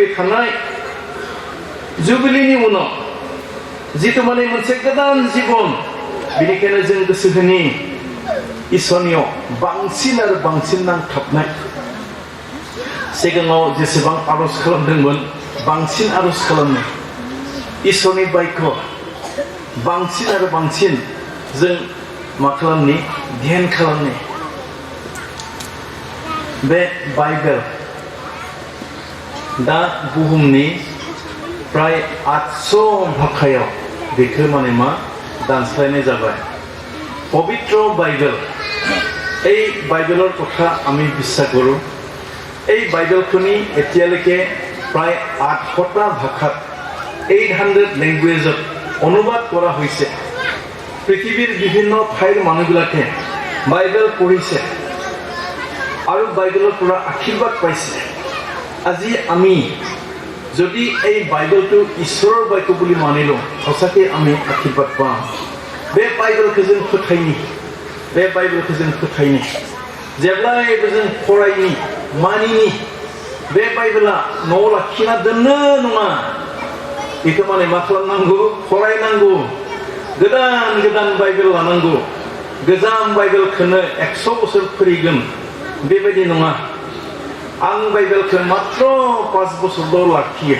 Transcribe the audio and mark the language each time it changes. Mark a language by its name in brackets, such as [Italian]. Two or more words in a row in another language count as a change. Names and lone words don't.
[Bodo] थानाय जुबिलीनि उनाव जितु माने मोनसे गोदान जिबन बेनिखायनो जों गोसो होनि इसोरनियाव बांसिन आरो बांसिन नांथाबनाय सिगाङाव जेसेबां आरज खालामदोंमोन बांसिन आरज खालामनो इसोरनि बायख बांसिन आरो बांसिन जों मा खालामनि ध्यान खालामनि बे बाइबेल दा बुहुमनि प्राय 800 भाषायाव बेखौ माने मा दानस्लायनाय जाबाय पवित्र बाइबेल [Assamese] এই বাইবেলৰ কথা আমি বিশ্বাস কৰোঁ এই বাইবেলখনি এতিয়ালৈকে প্ৰায় 800টা ভাষাত 800 ল্যাঙ্গুৱেজত অনুবাদ কৰা হৈছে পৃথিৱীৰ বিভিন্ন ঠাইৰ মানুহবিলাকে বাইবেল পঢ়িছে আৰু বাইবেলৰ পৰা আশীৰ্বাদ পাইছে আজি আমি যদি এই বাইবেলটো ঈশ্বৰৰ বাক্য বুলি মানিলো সঁচাকৈ আমি আশীৰ্বাদ পাম [Bodo] बे बाइबेलखौ जों फोथायनि बे बाइबेलखौ जों फोथायनि जेब्लायबो जों फरायनि मानिनि बे बाइबेला न'आव लाखिना दोननो नङा बेखौ माने मा खालामनांगौ फरायनांगौ गोदान गोदान बाइबेल लानांगौ गोजाम बाइबेलखौनो 100 बोसोर फरायगोन बेबायदि नङा आं बाइबेलखौ मात्र 5 बोसोरल' लाखियो